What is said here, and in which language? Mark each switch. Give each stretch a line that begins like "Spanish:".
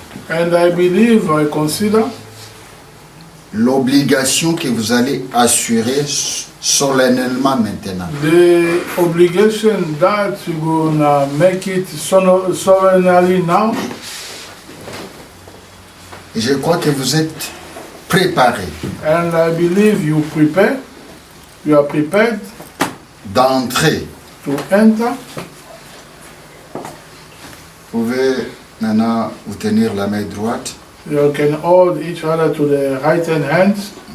English: And I believe, I consider
French: l'obligation que vous allez assurer solennellement maintenant.
English: the obligation that you're gonna make it solemnly now.
French: Et je crois que vous êtes préparés
English: And I believe you are prepared
French: d'entrer.
English: to enter.
French: Vous pouvez maintenant vous tenir la main droite.
English: You can hold each other to the right hand hands.